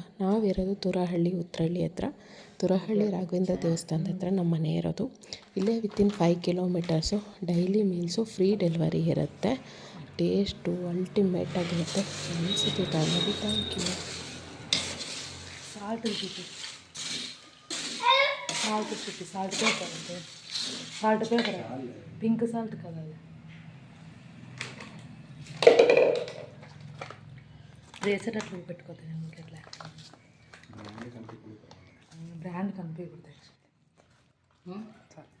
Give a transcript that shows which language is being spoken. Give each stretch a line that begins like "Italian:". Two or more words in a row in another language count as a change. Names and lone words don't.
Kannada: ನಾವಿರೋದು ತುರಹಳ್ಳಿ ಉತ್ರಹಳ್ಳಿ ಹತ್ರ, ತುರಹಳ್ಳಿ ರಾಘವೇಂದ್ರ ದೇವಸ್ಥಾನದ ಹತ್ರ ನಮ್ಮ ಮನೆ ಇರೋದು.
English: ಇಲ್ಲೇ within 5 kilometers. daily meals free delivery ಇರುತ್ತೆ.
Kannada: ಟೇಸ್ಟು ಅಲ್ಟಿಮೇಟಾಗಿರುತ್ತೆ. ಅನಿಸುತ್ತೆ ತಗೊಳ್ಳಿ.
English: thank you. salt pepper pink salt
Telugu: కదా, వేసేటట్లు పెట్టుకోతాను మనకి. ఎట్లా బ్రాండ్ కనిపించకూడదు.